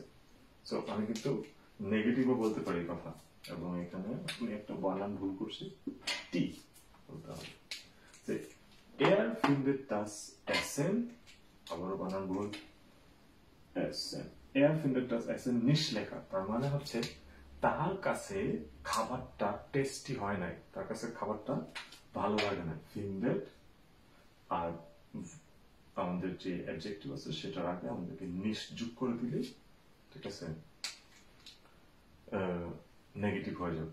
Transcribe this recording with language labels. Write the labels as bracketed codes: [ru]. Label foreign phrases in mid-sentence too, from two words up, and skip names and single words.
[bn] সো আমি কিন্তু নেগেটিভও বলতে পারি কথা, এবং এখানে আমি একটা বানান ভুল করছি, টি বলতে হবে যে [de] er findet das Essen, [bn] আবারও বানান ভুল, [de] Essen, er findet das Essen nicht lecker। [bn] তার মানে হচ্ছে তার কাছে খাবারটা টেস্টি হয় নাই, তার কাছে খাবারটা ভালো লাগে না। ফিন্ডেড আর আমাদের যে অ্যাডজেক্টিভ আছে সেটার আগে আমাদেরকে নিশ যোগ করে দিলে, ঠিক আছে, নেগেটিভ হয়ে যাবে।